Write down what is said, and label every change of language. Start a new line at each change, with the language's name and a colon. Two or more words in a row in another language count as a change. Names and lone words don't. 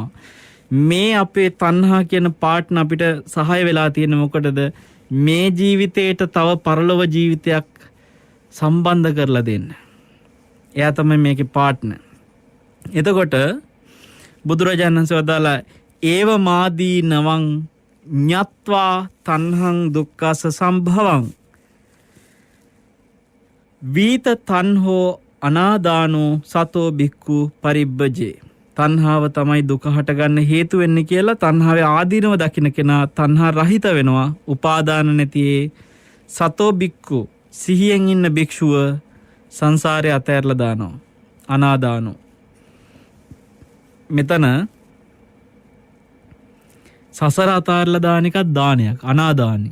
Sinhala: මේ අපේ තණ්හා කියන පාර්ට්නර් අපිට සහාය වෙලා තියෙන්නේ මොකටද? මේ ජීවිතේට තව පරලොව ජීවිතයක් සම්බන්ධ කරලා දෙන්න. එයා තමයි මේකේ පාර්ට්නර්. එතකොට බුදුරජාණන් වහන්සේ වදාලා
Pali: ඒව මාදී නවං ඤත්වා තණ්හං දුක්ඛස සම්භවං වීත තණ්හෝ අනාදානෝ සතෝ බික්ඛු පරිබ්බජේ.
Sinhala: තණ්හාව තමයි දුක හටගන්න හේතු වෙන්නේ කියලා තණ්හාවේ ආදීනව දකින්න කෙනා තණ්හා රහිත වෙනවා. උපාදාන නැතිේ
Pali: සතෝ බික්ඛු,
Sinhala: සිහියෙන් ඉන්න භික්ෂුව සංසාරේ අතහැරලා දානවා.
Pali: අනාදානෝ.
Sinhala: මෙතන සසර අතහැරලා දාන එකක් දානයක්, අනාදානි.